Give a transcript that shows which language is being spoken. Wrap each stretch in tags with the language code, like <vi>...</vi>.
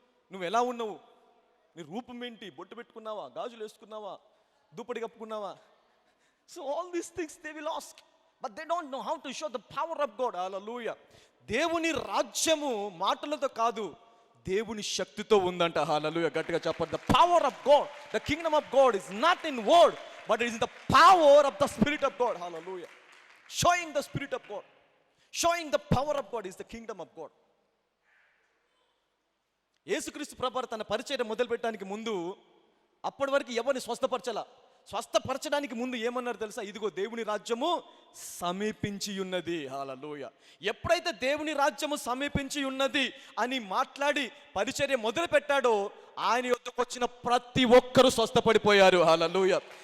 <te>నువ్వు ఎలా ఉన్నావు, నీ రూపం ఏంటి, బొట్టు పెట్టుకున్నావా, గాజులు వేసుకున్నావా, దుప్పటి కప్పుకున్నావా,</te> <en>So all these things they will ask, but they don't know how to show the power of God. Hallelujah.</en> <te>దేవుని రాజ్యము మాటలతో కాదు, దేవుని శక్తితో ఉందంట. హల్లెలూయా. గట్టిగా చెప్పండి.</te> <en>The power of God, the kingdom of God is not in word, but it is the power of the Spirit of God. Hallelujah. Showing the Spirit of God, showing the power of God is the kingdom of God.</en> <te>యేసుక్రీస్తు ప్రభువు తన పరిచయం మొదలు పెట్టడానికి ముందు అప్పటి వరకు ఎవరిని స్వస్థపరచడానికి ముందు ఏమన్నారు తెలుసా? ఇదిగో దేవుని రాజ్యము సమీపించి ఉన్నది. హల్లెలూయా. ఎప్పుడైతే దేవుని రాజ్యము సమీపించి ఉన్నది అని మాట్లాడి పరిచర్య మొదలు పెట్టాడో, ఆయన యొద్దకు వచ్చిన ప్రతి ఒక్కరూ స్వస్థపడిపోయారు. హల్లెలూయా.</te>